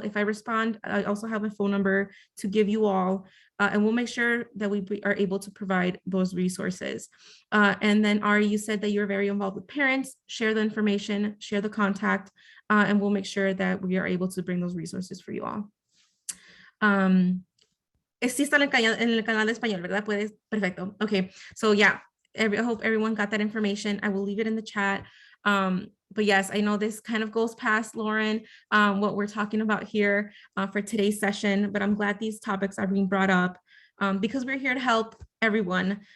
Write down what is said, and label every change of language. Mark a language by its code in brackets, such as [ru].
[en] If I respond, I also have a phone number to give you all, and we'll make sure that we are able to provide those resources. And then Ari, you said that you're very involved with parents. Share the information, share the contact, and we'll make sure that we are able to bring those resources for you all. [es] Sí está en el canal de español, ¿verdad? Puedes, perfecto. [en] Okay, so yeah, I hope everyone got that information. I will leave it in the chat. But yes, I know this kind of goes past, Lauren, what we're talking about here for today's session, but I'm glad these topics are being brought up because we're here to help everyone.